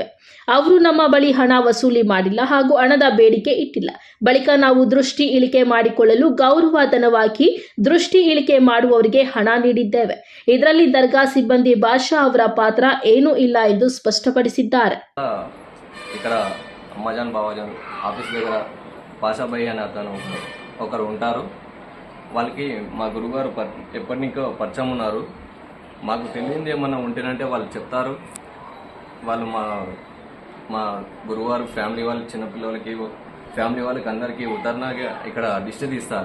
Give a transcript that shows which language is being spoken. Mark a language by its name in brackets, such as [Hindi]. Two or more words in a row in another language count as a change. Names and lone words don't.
[Kannada] ಅವರು ನಮ್ಮ ಬಳಿ ಹಣ ವಸೂಲಿ ಮಾಡಿಲ್ಲ ಹಾಗೂ ಹಣದ ಬೇಡಿಕೆ ಇಟ್ಟಿಲ್ಲ. ಬಳಿಕ ನಾವು ದೃಷ್ಟಿ ಇಳಿಕೆ ಮಾಡಿಕೊಳ್ಳಲು ಗೌರವಧನವಾಗಿ ದೃಷ್ಟಿ ಇಳಿಕೆ ಮಾಡುವವರಿಗೆ ಹಣ ನೀಡಿದ್ದೇವೆ. ಇದರಲ್ಲಿ ದರ್ಗಾ ಸಿಬ್ಬಂದಿ ಭಾಷಾ ಅವರ ಪಾತ್ರ ಏನೂ ಇಲ್ಲ ಎಂದು ಸ್ಪಷ್ಟಪಡಿಸಿದ್ದಾರೆ. [Telugu] ఇక్కడ అమ్మాజాన్ బాబాజాన్ ఆఫీస్ దగ్గర పాషాబాయి అనే అతను ఒకరు ఉంటారు. వాళ్ళకి మా గురుగారు ఎప్పటి నుంచో పరిచయం ఉన్నారు. మాకు తెలియంది ఏమన్నా ఉంటేనంటే వాళ్ళు చెప్తారు. వాళ్ళు మా గురువారు ఫ్యామిలీ వాళ్ళ చిన్నపిల్లలకి ఫ్యామిలీ వాళ్ళకి అందరికీ ఉదాహరణగా ఇక్కడ దిష్టి తీస్తారు.